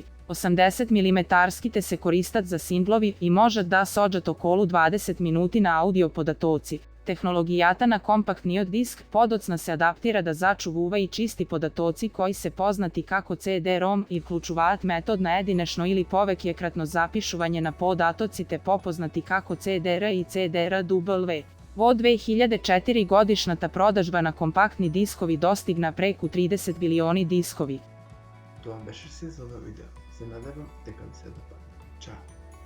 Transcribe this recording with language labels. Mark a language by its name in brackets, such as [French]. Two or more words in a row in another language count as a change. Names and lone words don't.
[Macedonian] 80 мм те се користат за синглови и може да соѓат околу 20 минути на аудио податоци. Технологијата на компактни диск подоцна се адаптира да зачувува и чисти податоци кои се познати како CD-ROM и вклучуват метод на единешно или повеќекратно запишување на податоци те попознати како CDR и CDRW. Во 2004 годишната продажба на компактни дискови достигна преку 30 билиони дискови. Тоа беше се за ова видео. Се надевам дека ви се допадна. Чао!